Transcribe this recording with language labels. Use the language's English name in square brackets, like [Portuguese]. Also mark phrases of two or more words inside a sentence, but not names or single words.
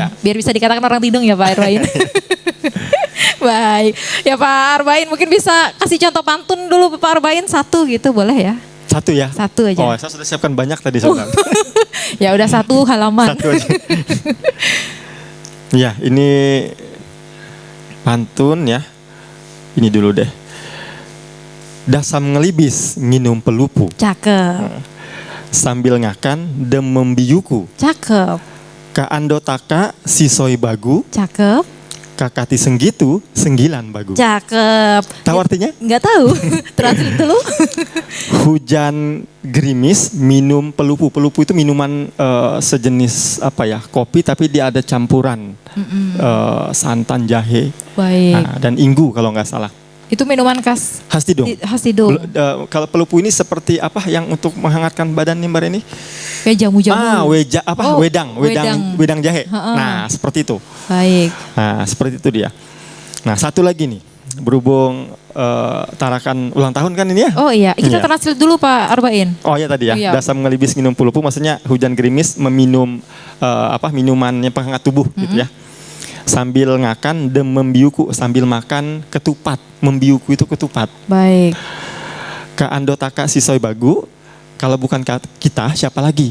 [Indonesian] Biar bisa dikatakan orang Tidung ya Pak Arbain. Baik, ya Pak Arbain mungkin bisa kasih contoh pantun dulu Pak Arbain satu gitu boleh ya? Satu ya? Satu aja. Oh saya sudah siapkan banyak tadi sebenarnya. Ya udah satu halaman. Satu aja. Ya ini pantun ya, ini dulu deh. [Southern Tidung] Dasam ngelibis nginum pelupu. [Indonesian] Cakep. [Southern Tidung] Sambil ngakan demem biyuku. [Indonesian] Cakep. [Southern Tidung] Ka andotaka sisoi bagu. [Indonesian] Cakep. [Southern Tidung] Kakati senggitu, senggilan bagu. [Indonesian] Cakep. Tahu artinya? Nggak tahu. Translate dulu. Hujan gerimis, minum pelupu. Pelupu itu minuman sejenis kopi, tapi dia ada campuran santan, jahe, dan inggu kalau nggak salah. Itu minuman khas Tidung. Khas Tidung. Kalau pelupu ini seperti apa yang untuk menghangatkan badan nih Mbak Reni? Kayak jamu-jamu. Wedang jahe. Nah, seperti itu. Baik. Nah, seperti itu dia. Nah, satu lagi nih. Berhubung Tarakan ulang tahun kan ini ya? Oh iya, kita translate dulu Pak Arbain. Oh iya tadi ya. Iya. [Southern Tidung] Dasam ngelibis nginum pelupu, [Indonesian] maksudnya hujan gerimis meminum minumannya penghangat tubuh gitu ya. [Southern Tidung] Sambil ngakan demem biyuku, [Indonesian] sambil makan ketupat. Membiuku itu ketupat. Baik. [Southern Tidung] Ka andotaka sisoi bagu, [Indonesian] kalau bukan kita siapa lagi?